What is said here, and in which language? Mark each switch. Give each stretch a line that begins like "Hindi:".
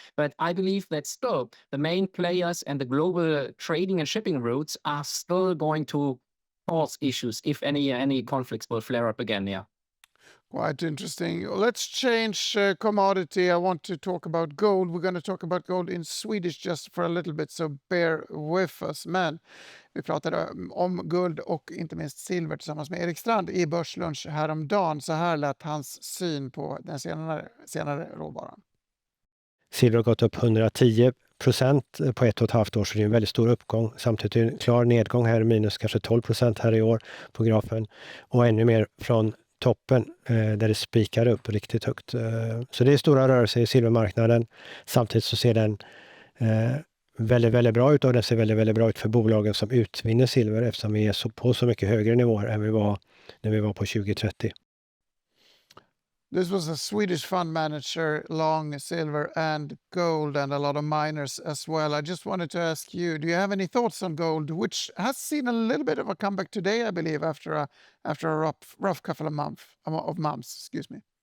English: But I believe that still the main players and the global trading and shipping routes are still going to cause issues if any conflicts will flare up again. Yeah. Quite interesting. Let's change commodity. I want to talk about gold. We're going to talk about gold in Swedish just for a little bit, so bear with us.
Swedish: Men, vi pratade om guld och inte minst silver tillsammans med Erik Strand i Börslunch häromdagen. Så här lät hans syn på den senare råvaran. Silver har gått upp 110% på 1,5 år, så det är en väldigt stor uppgång. Samtidigt är det en klar nedgång här, minus kanske 12% här i år på grafen. Och ännu mer från toppen där det spikar upp riktigt högt. Så det är stora rörelser i silvermarknaden. Samtidigt så ser den väldigt, väldigt bra ut, och den ser väldigt, väldigt bra ut för bolagen som utvinner silver, eftersom vi är på så mycket högre nivåer än vi var när vi var på 2030.
English: This was a Swedish fund manager, long silver and gold, and a lot of miners as well. I just wanted to ask you, do you have any thoughts on gold, which has seen a little bit of a comeback today, I believe, after a rough couple of months, excuse me?